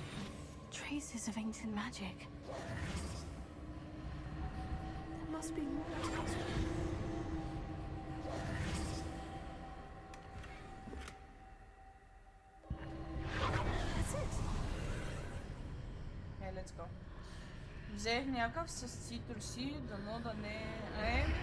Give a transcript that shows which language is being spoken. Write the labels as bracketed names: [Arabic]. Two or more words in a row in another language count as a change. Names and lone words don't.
[English] Traces of ancient magic. There must be more to this. That's it. Okay, let's go. [Bulgarian] Взех някакъв с цитруси, дано да не е...